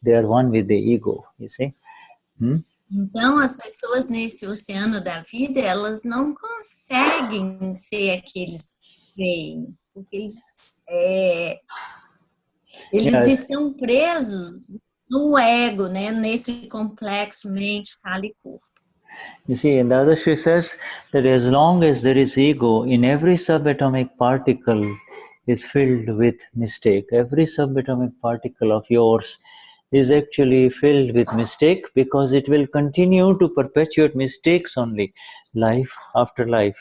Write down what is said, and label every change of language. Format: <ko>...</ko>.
<en>They are one with the ego, you see.</en> <pt>Então, as pessoas nesse oceano da vida, elas não conseguem ser aqueles que veem, porque eles estão presos no ego, né? Nesse complexo mente, fala e corpo.</pt> <en>You see, and Dadashri says that as long as there is ego, in every subatomic particle is filled with mistake. Every subatomic particle of yours is actually filled with mistake, because it will continue to perpetuate mistakes only, life after life.</en>